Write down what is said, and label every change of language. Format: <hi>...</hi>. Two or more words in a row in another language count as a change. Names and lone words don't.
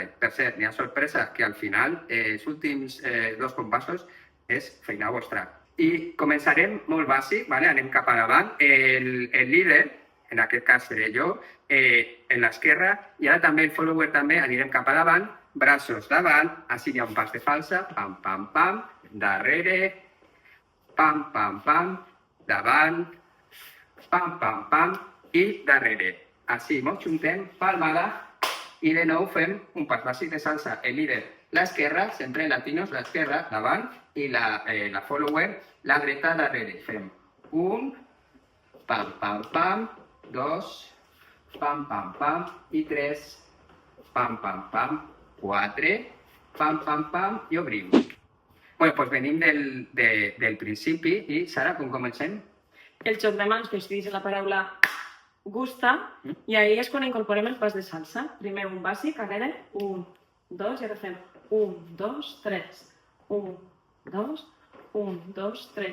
<ca>Per cert, n'hi ha sorpresa que al final, els últims 2 compassos és feina vostra. I començarem molt bàsic, ¿vale? Anem cap a davant. El líder, en aquest cas seré jo, en l'esquerra, i ara també el follower també anirem cap a davant, braços davant, així hi ha un pas de falsa, pam, pam, pam, darrere, pam, pam, pam, davant, pam, pam, pam, i darrere. Així, ens juntem, palmada, i de nou fem un pas bàsic de salsa. El líder, l'esquerra, sempre latinos, l'esquerra, davant, i la follower, la dreta, darrere. Fem 1, pam, pam, pam, 2, pam, pam, pam, i 3, pam, pam, pam, 4, pam, pam, pam, i obrim. Bé, doncs venim del principi i, Sara, com comencem? El xoc de mans que es diu la paraula gusta i ahí és quan incorporem el pas de salsa. Primer un bàsic, darrere, 1, 2, i ara fem 1, 2, 3, 1, 2, 1, 2, 3.</ca>